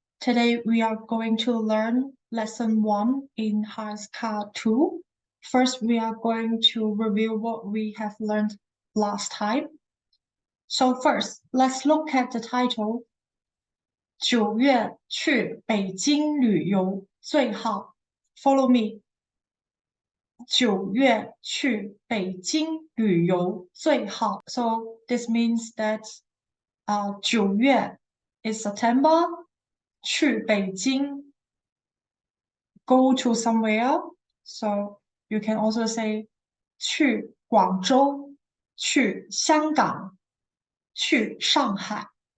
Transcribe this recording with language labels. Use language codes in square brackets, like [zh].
[en] Today we are going to learn lesson 1 in HSK2. First, we are going to review what we have learned last time. So first, let's look at the title. [zh] 9月去北京旅游最好 [en] Follow me. [zh] 9月去北京旅游最好 [en] So this means that 9月 is September. [zh] 去北京 [en] go to somewhere. So you can also say [zh] 去广州、去香港、去上海。